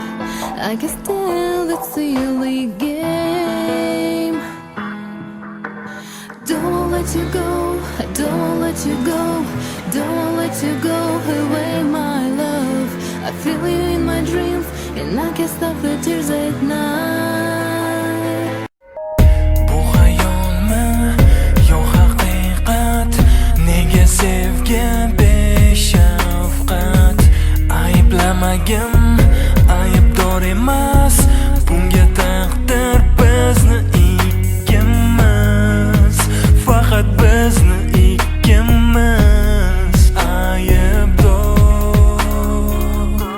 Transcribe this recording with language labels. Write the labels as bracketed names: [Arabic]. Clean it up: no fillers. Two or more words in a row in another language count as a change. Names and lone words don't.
[English] I guess still that's silly game. Don't let you go, I don't let you go, don't let you go away, my love. I feel you in my dreams, and I can't stop the tears at night. [Uzbek] Bu hayolmi, yo haqiqat, nega sevgim beshafqat. Ayblamagim, aybdor emas, bunga taqdir bizni ikkimiz, faqat bizni ikkimiz aybdor.